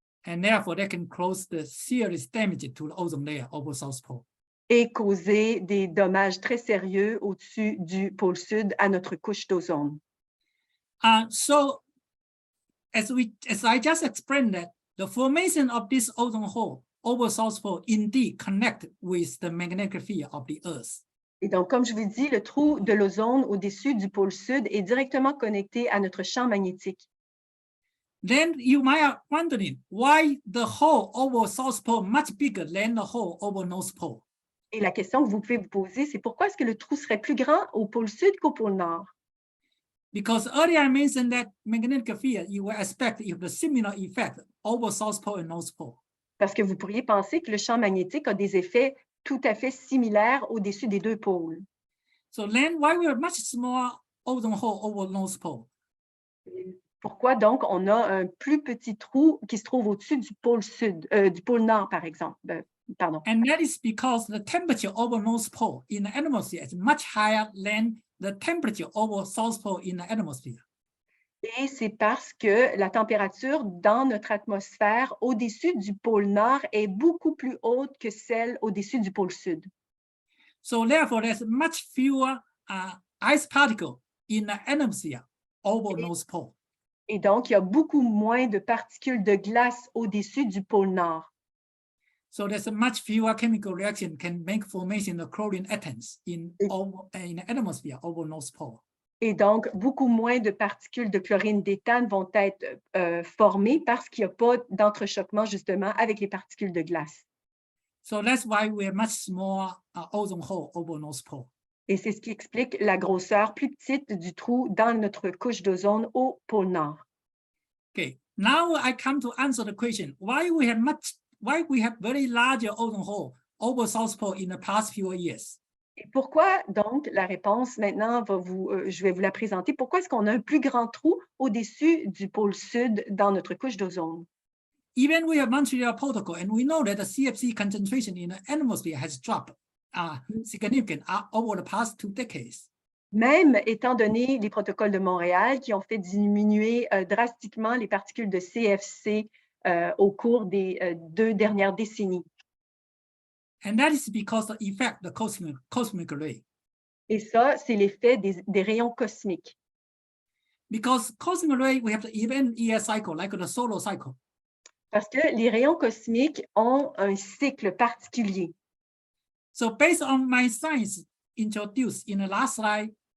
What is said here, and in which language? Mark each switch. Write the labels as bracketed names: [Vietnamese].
[English] And therefore, that can cause the serious damage to the ozone layer over South Pole. [French] Et causer des dommages très sérieux au-dessus du pôle sud à notre couche d'ozone. [English] So, as I just explained that, the formation of this ozone hole over South Pole indeed connect with the magnetic field of the Earth. [French] Et donc, comme je vous dis, le trou de l'ozone au-dessus du pôle sud est directement connecté à notre champ magnétique. [English] Then you might be wondering why the hole over South Pole much bigger than the hole over North Pole. [French] Et la question que vous pouvez vous poser, c'est pourquoi est-ce que le trou serait plus grand au pôle sud qu'au pôle nord? [English] Because earlier I mentioned that magnetic field, you will expect you have a similar effect over South Pole and North Pole. [French] Parce que vous pourriez penser que le champ magnétique a des effets tout à fait similaires au-dessus des deux pôles. [English] So then why we have much smaller ozone hole over North Pole? [French] Pourquoi donc on a un plus petit trou qui se trouve au-dessus du pôle sud, du pôle nord, par exemple? Pardon. [English] And that is because the temperature over North Pole in the atmosphere is much higher than the temperature over South Pole in the atmosphere. [French] Et c'est parce que la température dans notre atmosphère au-dessus du pôle nord est beaucoup plus haute que celle au-dessus du pôle sud. [English] So therefore, there's much fewer ice particles in the atmosphere over North Pole. [French] Et donc, il y a beaucoup moins de particules de glace au-dessus du pôle nord. [English] So there's a much fewer chemical reaction can make formation of chlorine atoms in the atmosphere over North Pole. [French] Et donc, beaucoup moins de particules de chlorine d'éthane vont être formées parce qu'il n'y a pas d'entrechoquement justement avec les particules de glace. [English] So that's why we have much smaller ozone hole over North Pole. [French] Et c'est ce qui explique la grosseur plus petite du trou dans notre couche d'ozone au pôle nord. [English] Okay, now I come to answer the question why we have very larger ozone hole over South Pole in the past few years. [French] Et pourquoi donc, la réponse maintenant, je vais vous la présenter. Pourquoi est-ce qu'on a un plus grand trou au-dessus du pôle sud dans notre couche d'ozone? [English] Even we have Montreal Protocol, and we know that the CFC concentration in the atmosphere has dropped significantly over the past 2 decades. [French] Même étant donné les protocoles de Montréal qui ont fait diminuer drastiquement les particules de CFC au cours des 2 dernières décennies. [English] And that is because the effect the cosmic ray. [French] Et ça, c'est l'effet des rayons cosmiques. [English] Because cosmic ray, we have the even year cycle, like the solar cycle. [French] Parce que les rayons cosmiques ont un cycle particulier. [English] So based on my science introduced in the last slide,